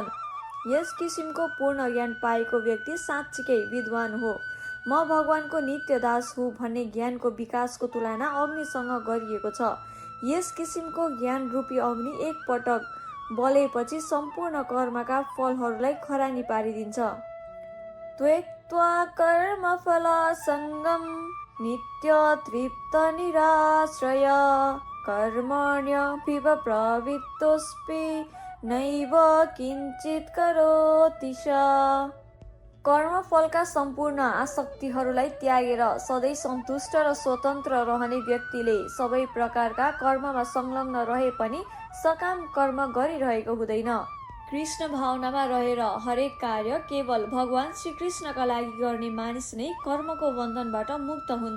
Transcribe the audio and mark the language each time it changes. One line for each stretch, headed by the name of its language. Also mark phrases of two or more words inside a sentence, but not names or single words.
Nepali: यस किसिमको पूर्ण ज्ञान पाएको व्यक्ति साँच्चीकै विद्वान हो। म भगवानको नित्य दास हुँ भन्ने ज्ञानको विकासको तुलना अग्निसँग गरिएको छ। यस किसिमको ज्ञान रूपी अग्नि एक पटक बलेपछि सम्पूर्ण कर्मका फलहरूलाई खरानी पारिदिन्छ।
Sanskrit: त्यक्त्वा कर्मफलासङ्गं नित्य तृप्त निराश्रय कर्मण्यभिव प्रवृत्तोऽस्मि नैव किञ्चित् करोति स।
Nepali: कर्मफलका सम्पूर्ण आसक्तिहरूलाई त्यागेर सधैँ सन्तुष्ट र स्वतन्त्र रहने व्यक्तिले सबै प्रकारका कर्ममा संलग्न रहे पनि सकाम कर्म गरिरहेको हुँदैन। कृष्ण भावनामा रहेर हरेक कार्य केवल भगवान श्री कृष्णका लागि गर्ने मानिस नै कर्मको बन्धनबाट मुक्त हुन्छ।